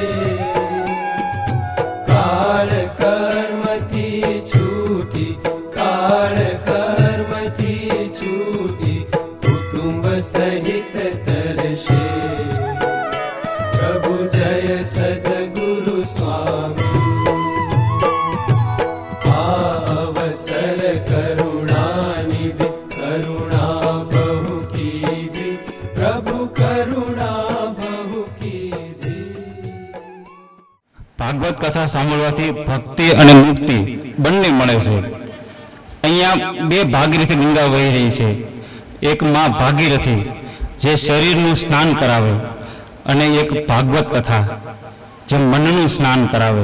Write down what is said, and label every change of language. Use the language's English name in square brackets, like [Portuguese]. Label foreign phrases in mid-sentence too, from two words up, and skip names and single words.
[Gujarati] કાલ કર્મ થી છૂટી કાલ કર્મ થી છૂટી કુટુંબ સહિત તરશે પ્રભુ જય સદ્ગુરુ સ્વામી અવસર કરુણા નિધિ કરુણા બહુ કીધી પ્રભુ કરુણા બહુ કીધી प्रभु करुणा बहु कीधी ભાગવત કથા સાંભળવાથી ભક્તિ અને મુક્તિ બંને મળે છે. અહીંયા બે ભાગીરથી ગંગા વહી રહી છે. એક માં ભાગીરથી જે શરીરનું સ્નાન કરાવે અને એક ભાગવત કથા જે મનનું સ્નાન કરાવે.